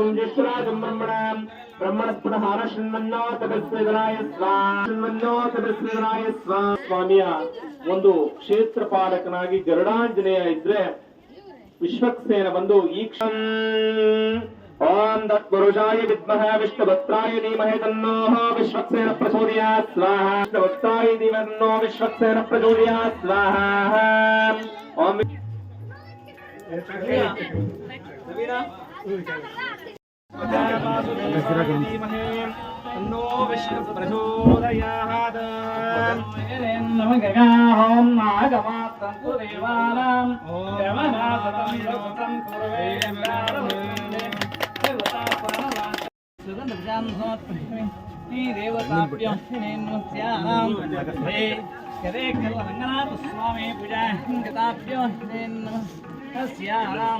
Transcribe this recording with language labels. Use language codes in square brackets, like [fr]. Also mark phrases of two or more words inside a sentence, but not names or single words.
[sa] ಜ್ಯೇಷ್ಠರಾಜಂ ಬ್ರಹ್ಮಣಾಂ ಬ್ರಹ್ಮಣಸ್ಪತಃ ಆನಶೃಣ್ವನ್ನೋ ತಪಸ್ವಿನಾಯ ಸ್ವಾಹ. [kn] ಸ್ವಾಮಿಯ ಒಂದು ಕ್ಷೇತ್ರ ಪಾಲಕನಾಗಿ ಗರುಡಾಂಜನೇಯ ಇದ್ರೆ ವಿಶ್ವಕ್ಸೇನ ಬಂದು ಈ [sa] ಓಂ ತತ್ಪುರುಷಾಯ ವಿದ್ಮಃ ವಿಷ್ಣುಭಕ್ತಾಯ ಧೀಮಹಿ ತನ್ನೋ ವಿಶ್ವಕ್ಸೇನ ಪ್ರಚೋದಯಾತ್ ಸ್ವಾಹ. ವಿಷ್ಣುಭಕ್ತಾಯ ಧೀಮಹಿ ತನ್ನೋ ವಿಶ್ವಕ್ಸೇನ ಪ್ರಚೋದಯಾತ್ ಸ್ವಾಹ. ಓಂ ತನ್ನೋ ವಿಷ್ಣು ಪ್ರಚೋದಯಾತ್. ಓಂ ನಾಗಮಾತ್ರಂ ದೇವಾನಾಂ ದೇವನಾಥಂ ಯೋಗಂ ಕುರುವೇ ಸುಗಂಧಜಾಂ ಸಮರ್ಪಯಾಮಿ. ಈ ದೇವತಾಭ್ಯೋ ನಮಸ್ಯಾಂ. ಯದೇ ಖಲು ರಂಗನಾಥ ಸ್ವಾಮಿ ಪೂಜಾಂ ಗತಾಭ್ಯೋ ನಮಸ್ಯಾಂ.